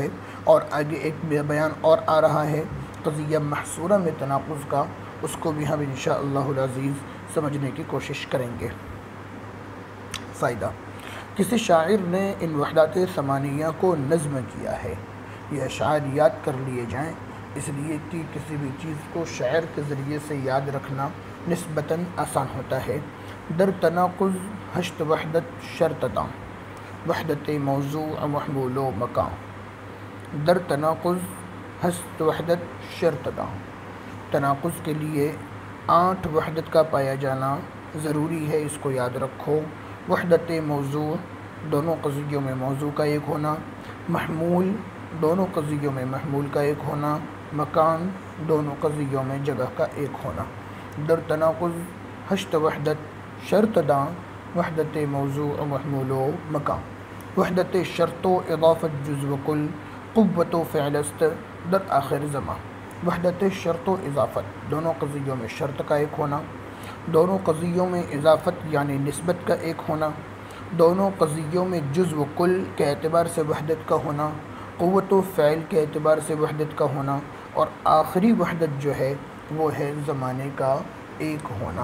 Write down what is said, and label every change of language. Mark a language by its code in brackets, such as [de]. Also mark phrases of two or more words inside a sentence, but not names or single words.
[ur] اور آگے ایک بیان اور آ رہا ہے قضیہ محصورہ میں تناقض کا، اس کو بھی ہم [ar] انشاءاللہ العزیز [ur] سمجھنے کی کوشش کریں گے۔ فائدہ، کسی شاعر نے ان وحدات ثمانیہ کو نظم کیا ہے، یہ اشعار یاد کر لیے جائیں، اس لیے کہ کسی بھی چیز کو شعر کے ذریعے سے یاد رکھنا نسبتاً آسان ہوتا ہے۔ [fa] در تناقض 8 وحدت شرط داں، وحدت موضوع محمول و مکان۔ در تناقض 8 وحدت شرط داں، [ur] تناقض کے لیے 8 وحدت کا پایا جانا ضروری ہے، اس کو یاد رکھو۔ وحدت موضوع، دونوں قضیوں میں موضوع کا ایک ہونا، محمول، دونوں قضیوں میں محمول کا ایک ہونا، مکان، دونوں قضیوں میں جگہ کا ایک ہونا۔ [fa] در تناقض 8 وحدت شرط داں، وحدت موضوع محمول و مکان۔ وحدت شرط و اضافت جزو کل، قوت و فعل است در آخر زمان۔ وحدت شرط و اضافت، [ur] دونوں قضیوں میں شرط کا ایک ہونا، دونوں قضیوں میں اضافت یعنی نسبت کا ایک ہونا، دونوں قضیوں میں جزو کل کے اعتبار سے وحدت کا ہونا، قوت و فعل کے اعتبار سے وحدت کا ہونا، اور آخری وحدت جو ہے وہ ہے زمانے کا ایک ہونا۔